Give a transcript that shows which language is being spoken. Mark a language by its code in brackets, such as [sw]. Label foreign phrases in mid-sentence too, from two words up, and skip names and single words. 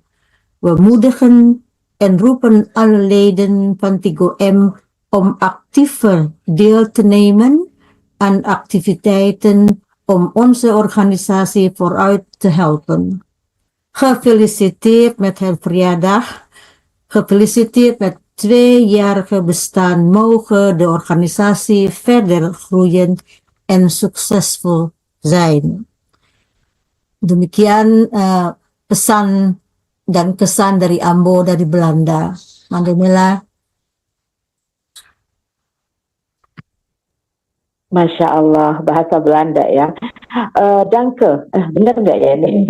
[nl] We moedigen en roepen alle leden van 3M om actiever deel te nemen aan activiteiten om onze organisatie vooruit te helpen. Gefeliciteerd met het verjaardag. Gefeliciteerd met 2-jarige bestaan. Mogen de organisatie verder groeien en succesvol zijn. [id] Demikian pesan dan kesan dari Ambo dari Belanda. Mandeh Nela. Masya Allah, bahasa Belanda ya. Danke, benar nggak ya ini?